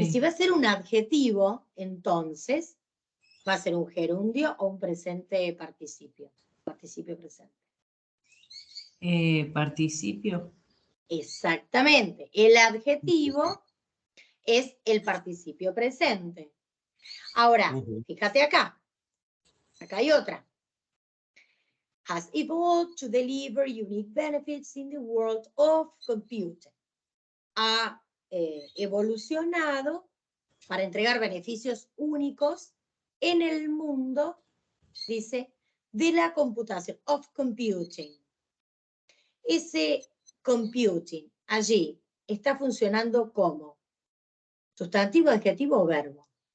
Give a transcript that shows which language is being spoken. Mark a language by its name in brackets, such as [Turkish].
[Spanish] Y si va a ser un adjetivo, entonces va a ser un gerundio o un presente participio. Participio presente. Participio. Exactamente. El adjetivo es el participio presente. Ahora, fíjate acá. Acá hay otra. [English] Has evolved to deliver unique benefits in the world of computing. [Spanish] Ha evolucionado para entregar beneficios únicos en el mundo, dice, de la computación, [English] of computing. [Spanish] Ese computing allí está funcionando como sustantivo, adjetivo o verbo.